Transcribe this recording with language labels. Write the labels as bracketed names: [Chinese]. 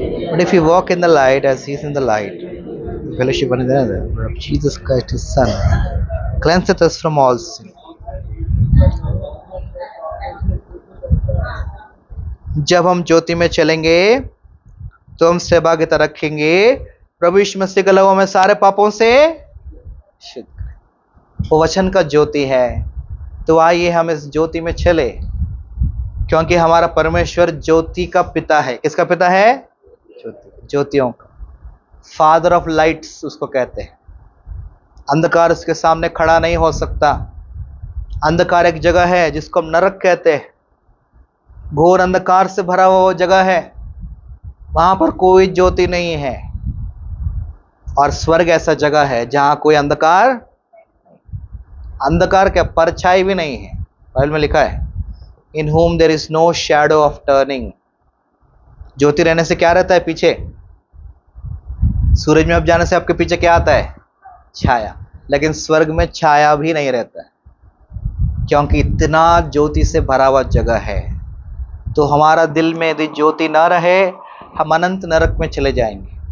[English] But if you walk in the light as he is in the light, the fellowship one another of Jesus Christ his Son cleanseth us from all sin. [Hindi] जब हम ज्योति में चलेंगे तो हम सहभागिता रखेंगे प्रभु यीशु मसीह का लहू हमें सारे पापों से शुद्ध करे। वो वचन का ज्योति है। तो आइए हम इस ज्योति में चले, क्योंकि हमारा परमेश्वर ज्योति का पिता है। किसका पिता है? ज्योतियों का। [English] father of lights [Hindi] उसको कहते हैं। अंधकार उसके सामने खड़ा नहीं हो सकता। अंधकार एक जगह है जिसको हम नरक कहते हैं। घोर अंधकार से भरा हुआ वो जगह है, वहां पर कोई ज्योति नहीं है। और स्वर्ग ऐसा जगह है जहां कोई अंधकार क्या परछाई भी नहीं है। बाइबल में लिखा है, [English] In whom there is no shadow of turning। [Hindi] ज्योति रहने से क्या रहता है पीछे? सूरज में अब जाने से आपके पीछे क्या आता है? छाया। लेकिन स्वर्ग में छाया भी नहीं रहता है, क्योंकि इतना ज्योति से भरा हुआ जगह है। तो हमारा दिल में यदि ज्योति ना रहे, हम अनंत नरक में चले जाएंगे।